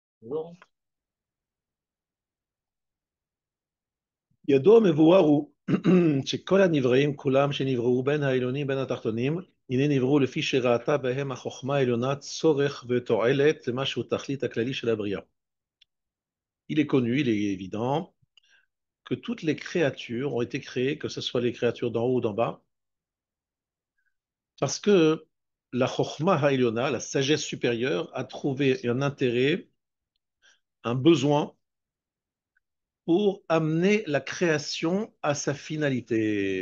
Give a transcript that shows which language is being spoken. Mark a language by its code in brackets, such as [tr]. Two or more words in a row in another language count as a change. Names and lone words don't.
[he] לא. ידוע מבואר הוא שכל הנבראים, כולם שנבראו בין העליונים בין התחתונים, הנה נבראו לפי שראתה בהם החוכמה העליונה צורך ותועלת למשהו תכלית הכללי של הבריאה. [fr] Il est connu, il est évident que toutes les créatures ont été créées, que ce soit les créatures d'en haut ou d'en bas, parce que la [he] חכמה העליונה, [fr] la sagesse supérieure, a trouvé un intérêt, un besoin pour amener la création à sa finalité.